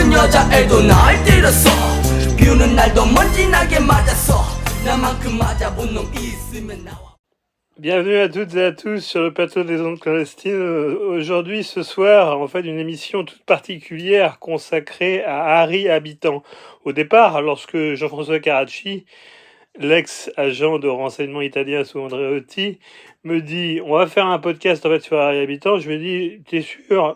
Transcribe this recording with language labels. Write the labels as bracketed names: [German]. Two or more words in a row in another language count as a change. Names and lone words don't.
[Korean] 여자애도 날 때렸어 비오는 날도 먼지 나게 맞았어 나만큼 맞아본 놈 있으면 나와. [French] Bienvenue à toutes et à tous sur le plateau des ondes clandestines. Aujourd'hui, ce soir, en fait, une émission toute particulière consacrée à Harry Habitant. Au départ, lorsque Jean-François Carracci, l'ex-agent de renseignement italien sous Andreotti, me dit « On va faire un podcast en fait sur Harry Habitant », je lui ai dit « T'es sûr ?»